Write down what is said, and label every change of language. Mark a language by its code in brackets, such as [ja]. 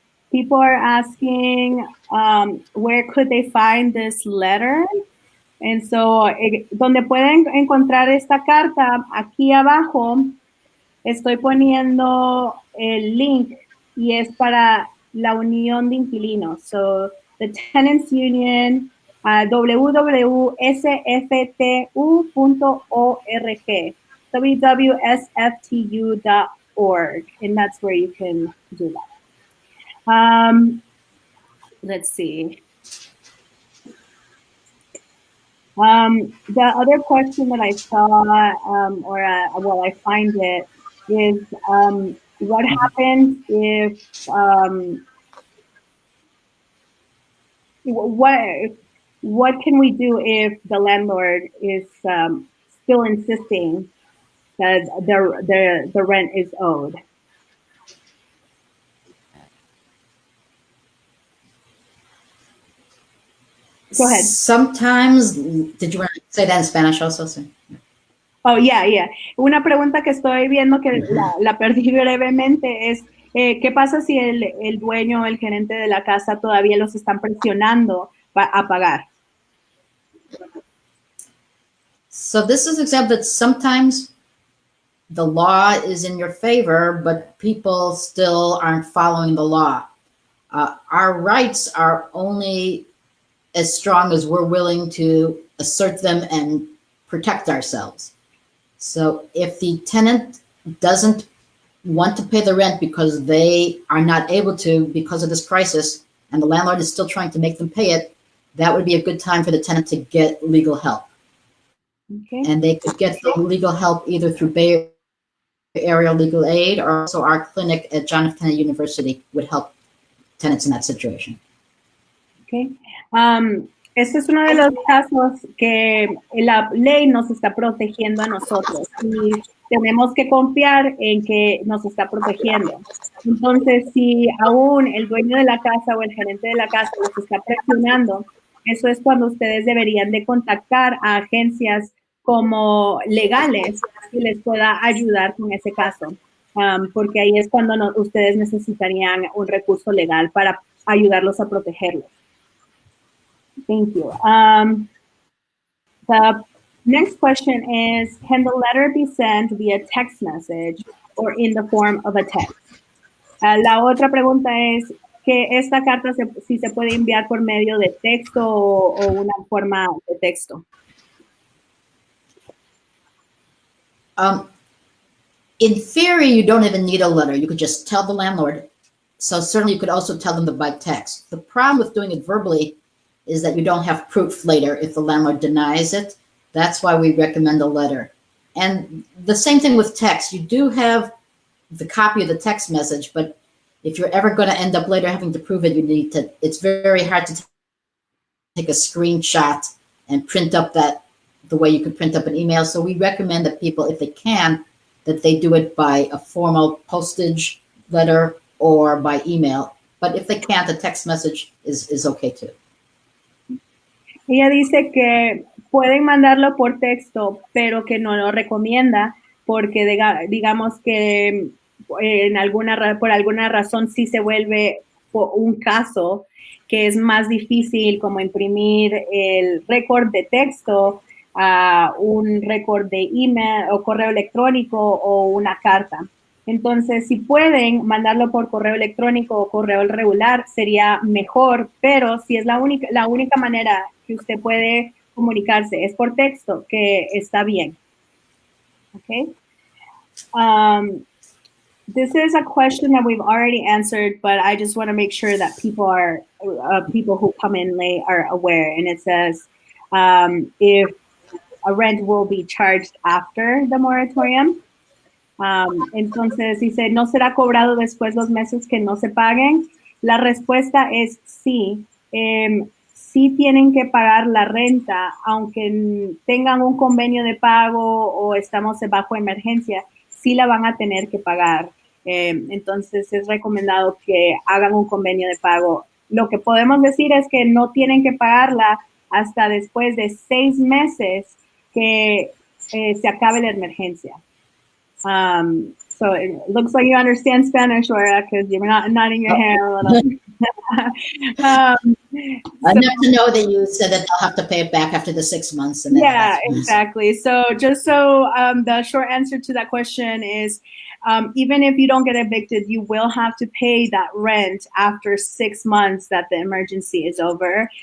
[en] People are asking where could they find this letter? And so, [es] donde pueden encontrar esta carta, aquí abajo estoy poniendo el link y es para la unión de inquilinos. [en] So the Tenants Union, www.sftu.org, www.sftu.org, and that's where you can do that. Let's see. The other question that I saw, I find it, is what happens if what can we do if the landlord is still insisting that the rent is owed? Go ahead. Sometimes, did you want to say that in Spanish also? Oh, yeah. [es] Una pregunta que estoy viendo que la perdí brevemente es, ¿qué pasa si el dueño o el gerente de la casa todavía los están presionando a pagar? [en] So this is an example that sometimes the law is in your favor, but people still aren't following the law. Our rights are only as strong as we're willing to assert them and protect ourselves. So if the tenant doesn't want to pay the rent because they are not able to because of this crisis, and the landlord is still trying to make them pay it, that would be a good time for the tenant to get legal help. Okay. And they could get the legal help either through Bay Area Legal Aid, or also our clinic at John F. Kennedy University would help tenants in that situation. Okay. [es] Este es uno de los casos que la ley nos está protegiendo a nosotros y tenemos que confiar en que nos está protegiendo. Entonces, si aún el dueño de la casa o el gerente de la casa los está presionando, eso es cuando ustedes deberían de contactar a agencias como legales que les pueda ayudar con ese caso, porque ahí es cuando ustedes necesitarían un recurso legal para ayudarlos a protegerlos. [en] Thank you. The next question is, can the letter be sent via text message or in the form of a text? [es] La otra pregunta es que esta carta si se puede enviar por medio de texto o una forma de texto. [en] In theory, you don't even need a letter. You could just tell the landlord. So certainly you could also tell them by text. The problem with doing it verbally is that you don't have proof later if the landlord denies it. That's why we recommend a letter. And the same thing with text. You do have the copy of the text message, but if you're ever going to end up later having to prove it, you need to, it's very hard to take a screenshot and print up that the way you could print up an email. So we recommend that people, if they can, that they do it by a formal postage letter or by email. But if they can't, the text message is okay too. [es] Ella dice que pueden mandarlo por texto, pero que no lo recomienda porque digamos que por alguna razón sí se vuelve un caso que es más difícil como imprimir el récord de texto a un récord de email o correo electrónico o una carta. Entonces, si pueden mandarlo por correo electrónico o correo regular, sería mejor, pero si es la única manera que usted puede comunicarse es por texto, que está bien. [en] Okay. This is a question that we've already answered, but I just want to make sure that people who come in late are aware. And it says, if a rent will be charged after the moratorium. [es] Entonces dice, ¿no será cobrado después los meses que no se paguen? La respuesta es sí. Sí tienen que pagar la renta, aunque tengan un convenio de pago o estamos bajo emergencia, sí la van a tener que pagar. Entonces es recomendado que hagan un convenio de pago. Lo que podemos decir es que no tienen que pagarla hasta después de 6 meses que se acabe la emergencia. [en] So it looks like you understand Spanish, Laura, because you're not nodding your head a little. Enough to know that you said that they'll have to pay it back after the 6 months. And then Yeah, exactly. So the short answer to that question is, even if you don't get evicted, you will have to pay that rent after 6 months that the emergency is over.